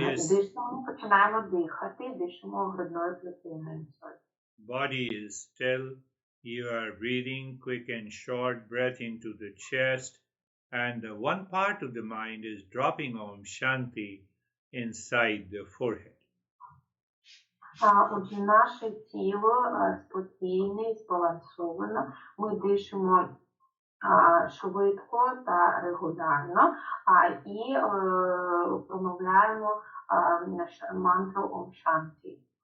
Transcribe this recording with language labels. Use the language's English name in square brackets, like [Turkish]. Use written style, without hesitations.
[Ukrainian] Дишимо, починаємо дихати, дишимо грудною клітиною. [English] Body is still. You are breathing quick and short breath into the chest, and the one part of the mind is dropping Om Shanti inside the forehead. [Ukrainian] Отже, наше тіло спокійне, збалансовано. Ми дишимо швидко та регулярно і промовляємо мантру Om Shanti.